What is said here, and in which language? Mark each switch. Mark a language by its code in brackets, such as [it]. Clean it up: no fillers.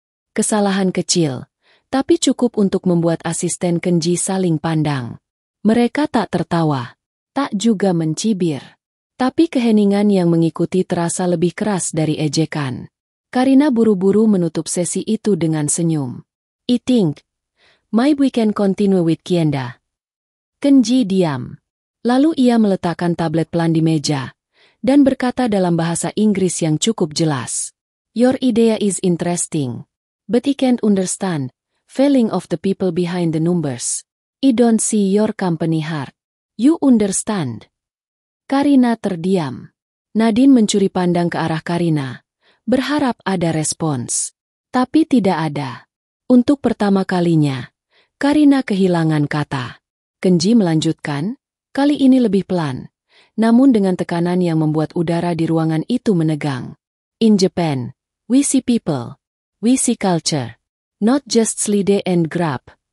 [id] Kesalahan kecil, tapi cukup untuk membuat asisten Kenji saling pandang. Mereka tak tertawa, tak juga mencibir. Tapi keheningan yang mengikuti terasa lebih keras dari ejekan. Karina buru-buru menutup sesi itu dengan senyum. [en] I think, maybe we can continue with Kienda. [id] Kenji diam. Lalu ia meletakkan tablet pelan di meja, dan berkata dalam bahasa Inggris yang cukup jelas. [en] Your idea is interesting, but I can't understand, feeling of the people behind the numbers. I don't see your company heart. You understand? [id] Karina terdiam. Nadine mencuri pandang ke arah Karina, berharap ada respons. Tapi tidak ada. Untuk pertama kalinya, Karina kehilangan kata. Kenji melanjutkan, kali ini lebih pelan, namun dengan tekanan yang membuat udara di ruangan itu menegang. [en] In Japan, we see people, we see culture, not just slide and grab.